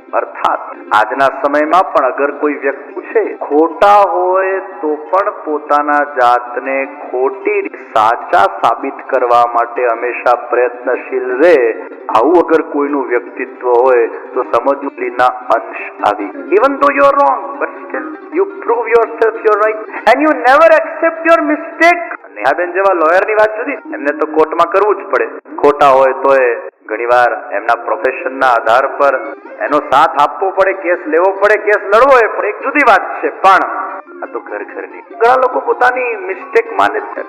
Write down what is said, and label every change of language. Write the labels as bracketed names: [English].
[Gujarati] અર્થાત આજના સમયમાં પણ અગર કોઈ વ્યક્તિ છે ખોટા હોય તો પણ પોતાના જાતને ખોટી સાચા સાબિત કરવા માટે હંમેશા પ્રયત્નશીલ રહે. આવું અગર કોઈનું વ્યક્તિત્વ હોય તો સમજૂતીના અંશ આવી. [English] Even though you're wrong, but still you prove yourself you're right and you never accept your mistake. [Gujarati] નેહાબેન જેવા લોયરની વાત જુદી, એમને તો કોર્ટમાં કરવું જ પડે. ખોટા હોય તો એ ઘણીવાર એમના પ્રોફેશનના આધાર પર એનો સાથ આપવો પડે, કેસ લેવો પડે, કેસ લડવો પડે, એક જુદી વાત છે. પણ આ તો ઘરની ઘણા લોકો પોતાની મિસ્ટેક માને છે.